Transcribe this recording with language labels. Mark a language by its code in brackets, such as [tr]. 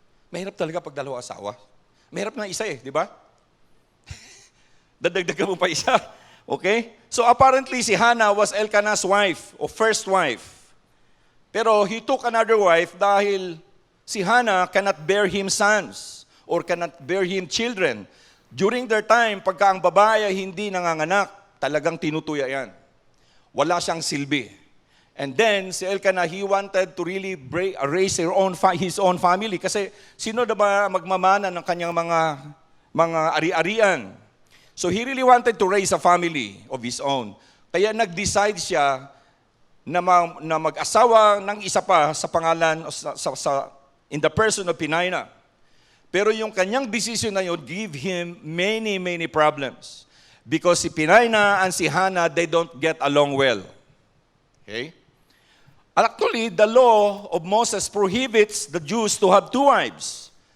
[tl] Mahirap talaga pag 2 asawa. Mahirap na isa di ba? Dadagdagan mo pa isa. Okay? [en] So apparently si Hannah was Elkanah's wife, or first wife. Pero he took another wife dahil si Hannah cannot bear him sons or cannot bear him children. [tl] During their time, pagka ang babae ay hindi nanganganak, talagang tinutuya yan. Wala siyang silbi. [en] And then, si Elkanah, he wanted to really raise his own family. [tl] Kasi sino na ba magmamana ng kanyang mga ari-arian? [en] So he really wanted to raise a family of his own. [tl] Kaya nag-decide siya na mag-asawa ng isa pa sa pangalan, [en] in the person of Peninnah. Pero [tl] yung kanyang [en] decision na yun give him many, many problems. Because si Peninnah and si Hannah, they don't get along well. Okay? Actually, the law of Moses prohibits the Jews to have 2 wives.